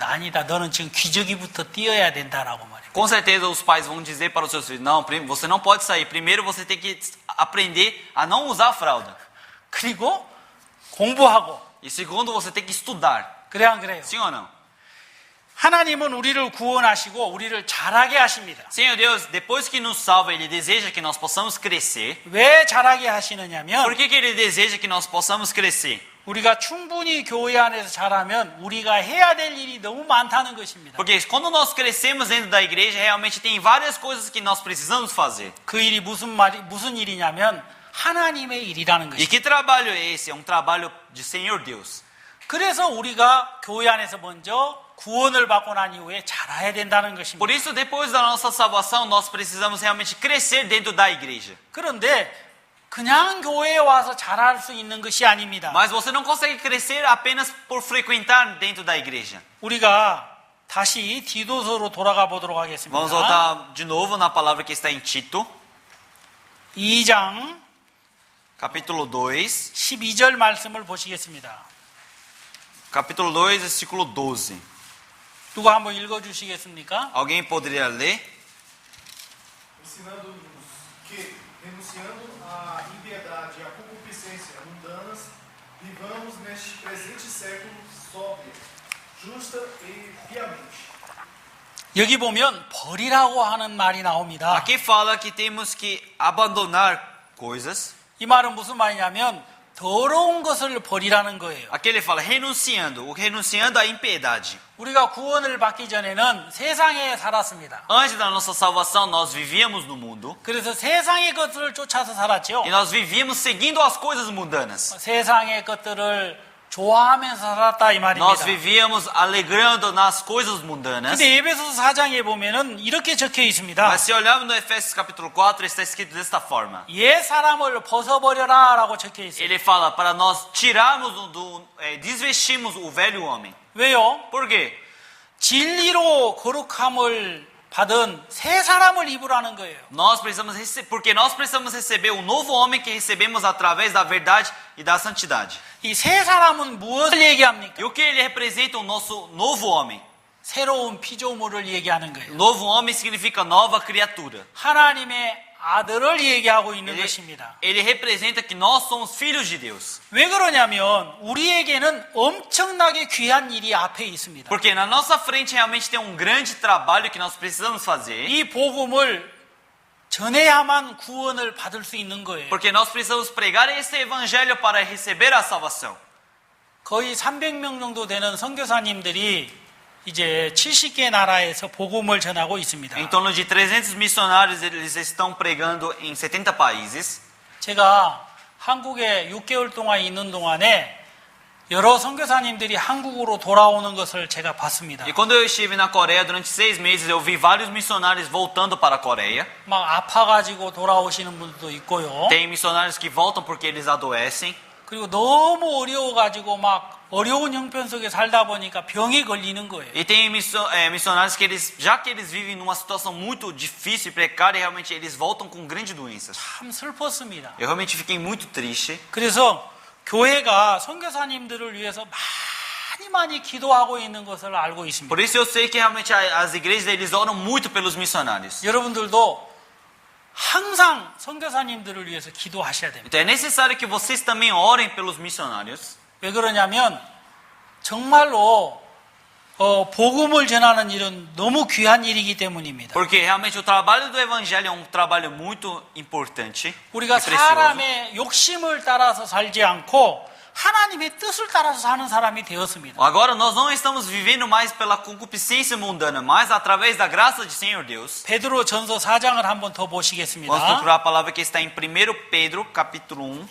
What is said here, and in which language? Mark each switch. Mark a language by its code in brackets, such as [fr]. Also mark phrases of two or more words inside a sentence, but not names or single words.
[ko] 아니다. 너는 지금 기저귀부터 띄어야 된다라고 말해요. [pt] Com certeza os pais vão dizer para os seus filhos, não, você não pode sair. Primeiro você tem que aprender a não usar a fralda. [ko] 그리고 공부하고. [pt] E segundo, você tem que estudar. [ko] 그래 안 그래요? [pt] Sim ou não? [ko] 하나님은 우리를 구원하시고 우리를 자라게 하십니다. [pt] Senhor Deus, depois que nos salva, Ele deseja que nós possamos crescer. [ko] 왜 자라게 하시느냐면 [pt] Por que Ele deseja que nós possamos crescer? [ko] 우리가 충분히 교회 안에서 자라면 우리가 해야 될 일이 너무 많다는 것입니다. [pt] Porque quando nós crescemos dentro da igreja, realmente tem várias coisas que nós precisamos fazer. [ko] 그 일이 무슨 일이냐면 하나님의 일이라는 [pt] E [ko] 것입니다. [pt] que trabalho é esse? É um trabalho de Senhor Deus. [ko] 그래서 우리가 교회 안에서 먼저 구원을 받고 난 이후에 자라야 된다는 것입니다. [pt] Por isso, depois da nossa salvação, nós precisamos realmente crescer dentro da igreja. [ko] 그런데 그냥 교회에 와서 자랄 수 있는 것이 아닙니다. [pt] Mas você não consegue crescer apenas por frequentar dentro da igreja. [ko] 우리가 다시 디도서로 돌아가 보도록 하겠습니다. [pt] Vamos voltar de novo na palavra que está em Tito, [ko] 2장 [pt] capítulo 2. [ko] 12절 말씀을 보시겠습니다. [pt] Capítulo 2, versículo 12. [ko] 누가 한번 읽어주시겠습니까? [pt] Alguém poderia ler? Ensinando-nos que, renunciando à impiedade e à concupiscência mundanas, vivamos neste presente século sóbria, justa e piamente. [ko] 여기 보면 버리라고 하는 말이 나옵니다. [pt] Aqui fala que temos que abandonar coisas. [ko] 이 말은 무슨 말이냐면 더러운 것을 버리라는 거예요. [pt] Aqui ele fala renunciando à impiedade. [ko] 우리가 구원을 받기 전에는 세상에 살았습니다. [pt] Antes da nossa salvação, nós vivíamos no mundo. [ko] 그래서 세상의 것들을 쫓아서 살았죠. [pt] E nós vivíamos seguindo as coisas mundanas. [ko] 세상의 것들을 좋아하면서 살았다 이 [pt] Nós [ko] 말입니다. [pt] vivíamos alegrando nas coisas mundanas. [ko] 근데 에베소서 4장에 보면은 이렇게 적혀 있습니다. [pt] Mas se olharmos no Efésios capítulo 4, está escrito desta forma. [ko] 옛 사람을 벗어버려라라고 적혀 있어요. [pt] Ele fala para nós tirarmos, desvestirmos o velho homem. [ko] 왜요? [pt] Por quê? [ko] 진리로 거룩함을 받은 새 사람을 입으라는 거예요. [pt] Porque nós precisamos receber o novo homem que recebemos através da verdade e da santidade. [ko] 이 새 사람은 무엇을 얘기합니까? [pt] E o que ele representa o nosso novo homem? [ko] 새로운 피조물을 얘기하는 거예요. [pt] Novo homem significa nova criatura. [ko] 하나님의 아들을 얘기하고 있는 것입니다. [pt] Ele representa que nós somos filhos de Deus. [ko] 왜 그러냐면 우리에게는 엄청나게 귀한 일이 앞에 있습니다. [pt] Porque na nossa frente realmente tem um grande trabalho que nós precisamos fazer. [ko] 이 복음을 전해야만 구원을 받을 수 있는 거예요. [pt] Porque nós precisamos pregar esse evangelho para receber a salvação. [ko] 거의 300명 정도 되는 선교사님들이 이제 70개 나라에서 복음을 전하고 있습니다. [pt] Em torno de 300 missionários eles estão pregando em 70 países. [ko] 제가 한국에 6개월 동안 있는 동안에 여러 선교사님들이 한국으로 돌아오는 것을 제가 봤습니다. [pt] E quando eu estive na Coreia durante 6 meses, eu vi vários missionários voltando para a Coreia. [ko] 막 아파가지고 돌아오시는 분들도 있고요. [pt] Tem missionários que voltam porque eles adoecem. [ko] 그리고 너무 어려워가지고 막 어려운 형편 속에 살다 보니까 병에 걸리는 거예요. [pt] E tem missionários que eles, já que eles vivem numa situação muito difícil e precária, realmente eles voltam com grandes doenças. [ko] 참 슬펐습니다. [pt] Eu realmente fiquei muito triste. [ko] 그래서 교회가 선교사님들을 위해서 많이 기도하고 있는 것을 알고 있습니다. [pt] Por isso eu sei que realmente as igrejas eles oram muito pelos missionários. [ko] 여러분들도 항상 선교사님들을 위해서 기도하셔야 됩니다. [pt] Então é necessário que vocês também orem pelos missionários. [ko] 왜 그러냐면 정말로 복음을 전하는 일은 너무 귀한 일이기 때문입니다. [pt] Porque realmente o trabalho do evangelho é um trabalho muito importante. [ko] 우리가 [pt] e precioso. [ko] 사람의 욕심을 따라서 살지 않고 하나님의 뜻을 따라서 사는 사람이 되었습니다. [pt] Agora nós não estamos vivendo mais pela concupiscência mundana, mas através da graça de Senhor Deus. [ko] 베드로 전서 4장을 한번 더 보시겠습니다. [pt] Vamos procurar a palavra que está em 1 Pedro, capítulo 1.